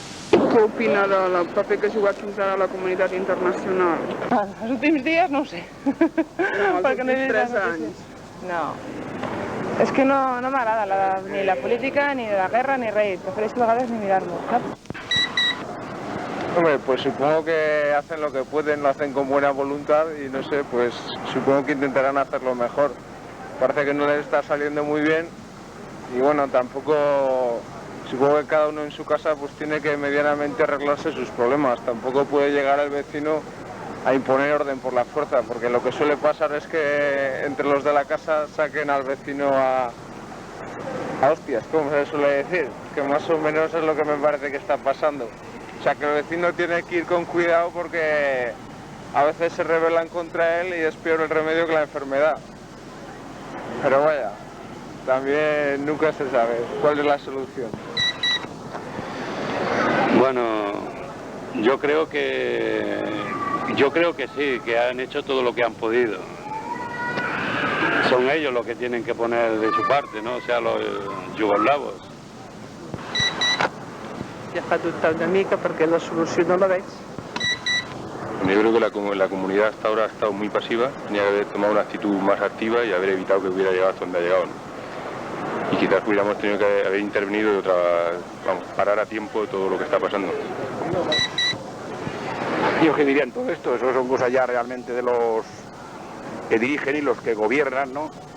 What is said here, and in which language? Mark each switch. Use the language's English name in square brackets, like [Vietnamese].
[Catalan] Què opina del paper que ha jugat fins ara la comunitat internacional? Els últims dies no ho sé. No, els últims 3 anys. No. És que no m'agrada ni la política, ni la guerra, ni res. Prefereixo a vegades ni mirar-lo, saps? [Spanish] Hombre, pues supongo que hacen lo que pueden, lo hacen con buena voluntad y no sé, pues supongo que intentarán hacerlo mejor. Parece que no les está saliendo muy bien y bueno, tampoco, supongo que cada uno en su casa pues tiene que medianamente arreglarse sus problemas. Tampoco puede llegar el vecino a imponer orden por la fuerza, porque lo que suele pasar es que entre los de la casa saquen al vecino a hostias, como se suele decir, que más o menos es lo que me parece que está pasando. O sea, que el vecino tiene que ir con cuidado porque a veces se rebelan contra él y es peor el remedio que la enfermedad. Pero vaya, también nunca se sabe cuál es la solución. Bueno, yo creo que sí, que han hecho todo lo que han podido. Son ellos los que tienen que poner de su parte, no? O sea, los yugoslavos. [Catalan] Ja fa dubtar una mica perquè la solució no la veig. [Spanish] Yo creo que la comunidad hasta ahora ha estado muy pasiva, tenía que haber tomado una actitud más activa y haber evitado que hubiera llegado hasta donde ha llegado, ¿no? Y quizás hubiéramos tenido que haber intervenido y parar a tiempo todo lo que está pasando. Yo qué diría en todo esto, eso son cosas ya realmente de los que dirigen y los que gobiernan, ¿no?